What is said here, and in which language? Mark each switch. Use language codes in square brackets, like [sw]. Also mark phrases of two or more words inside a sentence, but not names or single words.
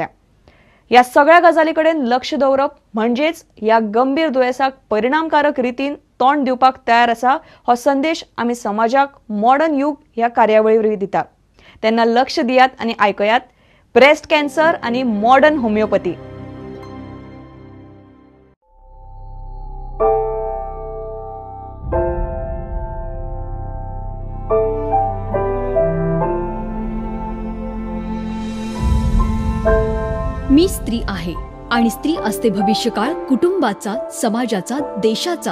[kok] ह्या सगळ्या गजाली कडेन लक्ष दवरप म्हणजेच ह्या गंभीर दुयेंसाक परिणामकारक रितीन तोंड दिवपाक तयार आसा हो संदेश आमी समाजाक मॉडर्न युग ह्या कार्यावळी वरवीं दिता. तेन्ना लक्ष दियात आनी आयकयात [en] breast cancer [kok] आनी [en] modern homeopathy. [mr] मी स्त्री आहे आणि स्त्री असते भविष्यकाळ कुटुंबाचा, समाजाचा, देशाचा.